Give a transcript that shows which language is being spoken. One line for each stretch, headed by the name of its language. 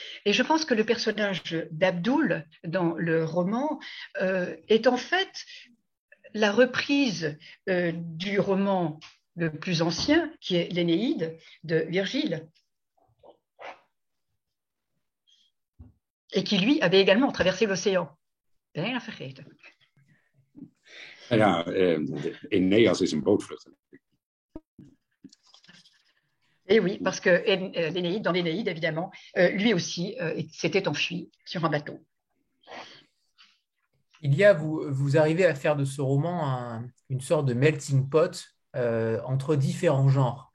French: Et je pense que le personnage d'Abdul dans le roman est en fait la reprise du roman le plus ancien, qui est l'Énéide de Virgile, et qui, lui, avait également traversé l'océan.
Dutch: Bijna vergeten. Ja, Aeneas is een bootvluchteling.
French: Et oui, parce que dans l'Énéide, évidemment, lui aussi s'était enfui sur un bateau. Vous arrivez à faire de ce roman une sorte de melting pot entre différents genres.